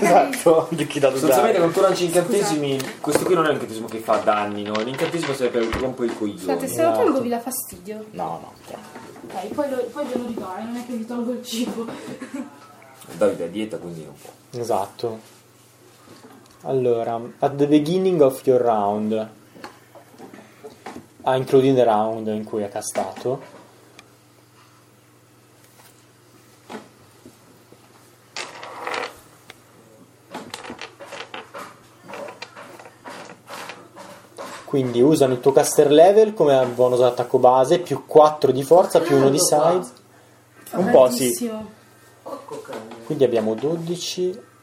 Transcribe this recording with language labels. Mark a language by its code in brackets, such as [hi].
[it] Esatto. Di chi dado usare. Sostanzialmente quando tu lanci incantesimi, scusate. Questo qui non è un incantesimo che fa danni, no? L'incantesimo serve per rompere i coglioni. Scusate, se lo tolgo vi dà fastidio. No. Ok, poi glielo ridò, non è che vi tolgo il cibo. Davide è a dieta, quindi non può. Esatto. [en] Allora, at the beginning of your round... including the round [it] in cui ha castato, quindi usano il tuo caster level come bonus attacco base più 4 di forza più 1 di size, un po' sì, quindi abbiamo 12,